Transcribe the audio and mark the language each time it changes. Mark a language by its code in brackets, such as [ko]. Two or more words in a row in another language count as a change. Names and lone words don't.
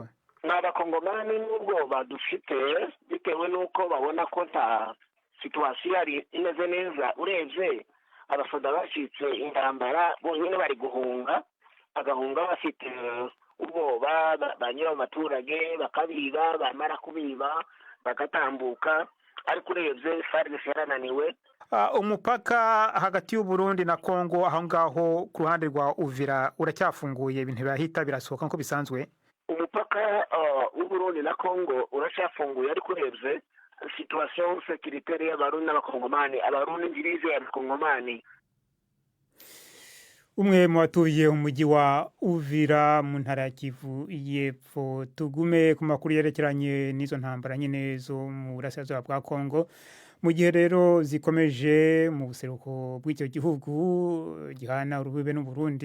[rw] N'abakongomani nubwo badufite bitewe nuko babona ko nta situation ari imeze neza urebye abasoda bashitse intambara bonyine bari guhunga agahunga bafite ubwoba banyura mu maturage bakabiba bamara kubiba bagatambuka ariko urebye FARDC yarananiwe. Umupaka hagati y'u Burundi na Kongo aho ngaho ku ruhande rwa Uvira uracyafunguye ibintu birahita birasohoka nko bisanzwe? Umupaka w'u Burundi na Kongo uracyafunguye ariko urebye [fr] situation sécuritaire [rw] y'abarundi n'abakongomani abarundi ngirize y'abakongomani. Umwe mu batuye umujyi wa Uvira mu ntara ya Kivu y'Epfo. Tugume ku makuru yerekeranye n'izo ntambara nyine zo mu burasirazuba bwa Kongo mu gihe rero zikomeje mu buseruko bw'icyo gihugu gihana urubibe n'u Burundi.